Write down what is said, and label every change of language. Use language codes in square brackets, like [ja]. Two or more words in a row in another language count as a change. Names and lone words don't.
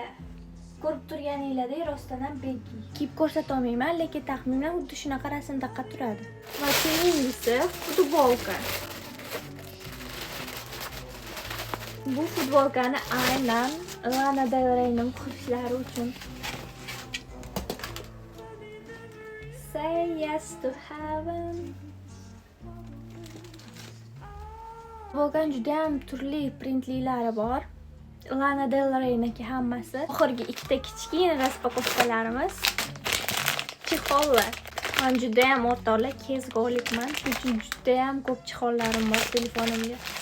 [uz] Ko'rib turganinglardek rostdan ham baggy. Kiyib ko'rsata olmayman, lekin taxminan xuddi shunaqa rasmda turadi. Va keyingisi futbolka. Bu futbolkani aynan Lana Del Rey'ning muxlislari uchun. Say yes to heaven. Futbolkaning juda ham turli printlilari bor. Lana Del Rey'niki hammasi. Oxirgi ikkita kichkina raspakovkalarimiz. Chexollar. Men juda ham o'rtoqlar kezg'olikman, shuning uchun juda ham ko'p chexollarim bor telefonimga.